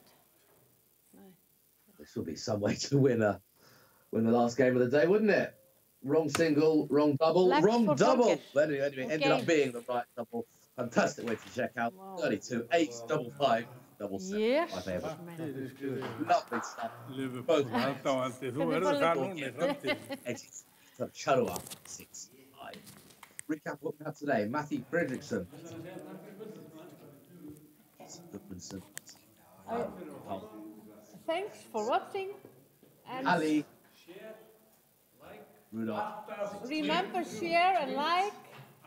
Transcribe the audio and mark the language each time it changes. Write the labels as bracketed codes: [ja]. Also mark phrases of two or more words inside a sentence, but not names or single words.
[en] This would be some way to win the last game of the day, wouldn't it? Wrong single, wrong double, Left wrong for double. Thorgeir. But anyway, ended up being the right double. Fantastic way to check out. Wow. 32, 8, double 5, double 7. Yes. My favourite. Man. Lovely stuff. [is] Liverpool, aðdáandi, þú verður það núna í framtíðinni. [en] So, Charua, 6-5. Recap what we have today. Matthew Fredriksson. Gudmundsson. Thanks for watching. And Halli. Rudolph. remember, share and like.